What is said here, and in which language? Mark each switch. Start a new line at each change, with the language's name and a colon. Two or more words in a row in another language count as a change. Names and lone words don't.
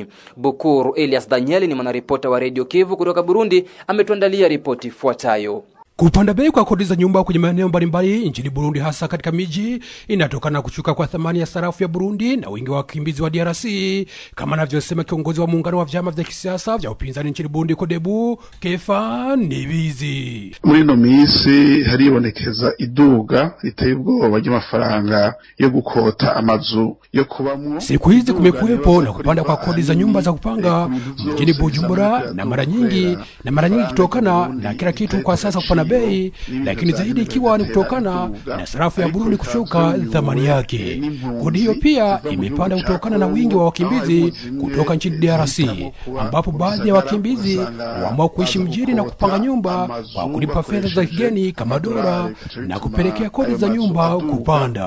Swahili: Bukuru Elias Daniel ni mwanaripota wa Radio Kivu kutoka Burundi, ametuandalia ripoti ifuatayo. Kupanda bei kwa kodi za nyumba kwenye maeneo mbalimbali nchini Burundi, hasa katika miji, inatokana na kushuka kwa thamani ya sarafu ya Burundi na wingi wa wakimbizi wa DRC, kama anavyosema kiongozi wa muungano wa vyama vya kisiasa vya upinzani nchini Burundi Kodebu, Kefani Bizi.
Rundi: Muri no misi haribonekeza iduga riteye ubwoba ry'amafaranga yo gukota amazu yo kubamwo.
Swahili: Siku hizi kumekuwepo na kupanda kwa kodi za nyumba za kupanga mjini Bujumbura, na mara nyingi kutokana na kila kitu kwa sasa kupanda bei, lakini zaidi ikiwa ni kutokana na sarafu ya Burundi kushuka thamani yake. Kodi hiyo pia imepanda kutokana na wingi wa wakimbizi kutoka nchini DRC, ambapo baadhi ya wakimbizi waamua kuishi mjini na kupanga nyumba kwa kulipa fedha za kigeni kama dola, na kupelekea kodi za nyumba kupanda.